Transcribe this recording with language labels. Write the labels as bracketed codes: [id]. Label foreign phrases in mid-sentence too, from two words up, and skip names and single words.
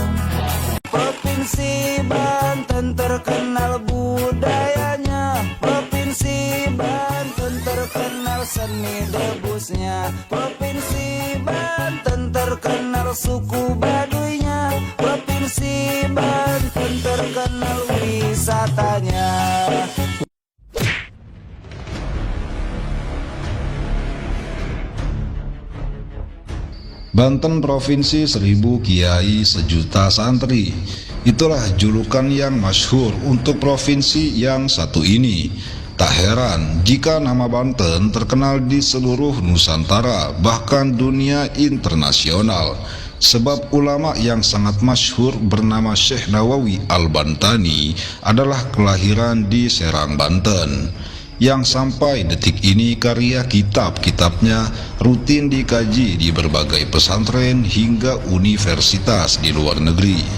[id] Provinsi Banten terkenal budayanya, Provinsi Banten terkenal seni debusnya, Provinsi Banten terkenal suku Baduynya, Provinsi Banten terkenal wisatanya. Banten Provinsi 1000 Kiai Sejuta Santri. Itulah julukan yang masyhur untuk provinsi yang satu ini. Tak heran jika nama Banten terkenal di seluruh Nusantara, bahkan dunia internasional. Sebab ulama yang sangat masyhur bernama Syekh Nawawi Al-Bantani adalah kelahiran di Serang, Banten, yang sampai detik ini karya kitab-kitabnya rutin dikaji di berbagai pesantren hingga universitas di luar negeri.